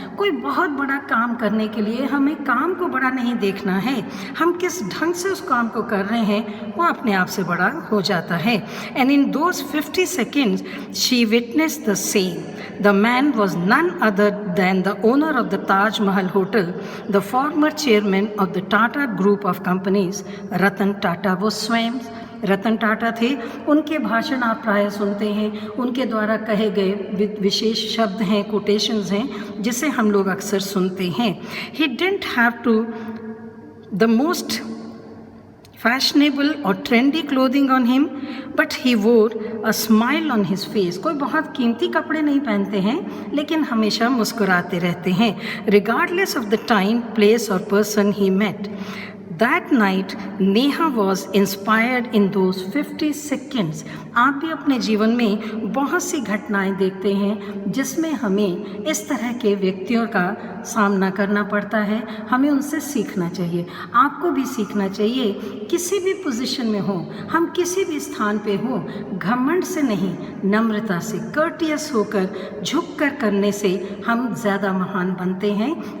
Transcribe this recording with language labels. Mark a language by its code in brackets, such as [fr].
[hi] कोई बहुत बड़ा काम करने के लिए हमें काम को बड़ा नहीं देखना है, हम किस ढंग से उस काम को कर रहे हैं वो अपने आप से बड़ा हो जाता है। [en] And in those 50 seconds she witnessed the same। The man was none other than the owner of the Taj Mahal Hotel, the former chairman of the Tata Group of Companies, Ratan Tata. [hi] वो स्वयं रतन टाटा थे। उनके भाषण आप प्राय सुनते हैं, उनके द्वारा कहे गए विशेष शब्द हैं, कोटेशंस हैं, जिसे हम लोग अक्सर सुनते हैं। [en] He didn't have to the most fashionable और trendy clothing on him, but he wore a smile on his face. [hi] कोई बहुत कीमती कपड़े नहीं पहनते हैं, लेकिन हमेशा मुस्कुराते रहते हैं। [en] Regardless of the time, place और person he met. That night, Neha was inspired in those 50 seconds। [hi] आप भी अपने जीवन में बहुत सी घटनाएं देखते हैं जिसमें हमें इस तरह के व्यक्तियों का सामना करना पड़ता है, हमें उनसे सीखना चाहिए। आपको भी सीखना चाहिए। किसी भी पोजीशन में हो, हम किसी भी स्थान पे हो, घमंड से नहीं, नम्रता से, कर्टियस होकर, झुक कर करने से हम ज़्यादा महान बनते हैं।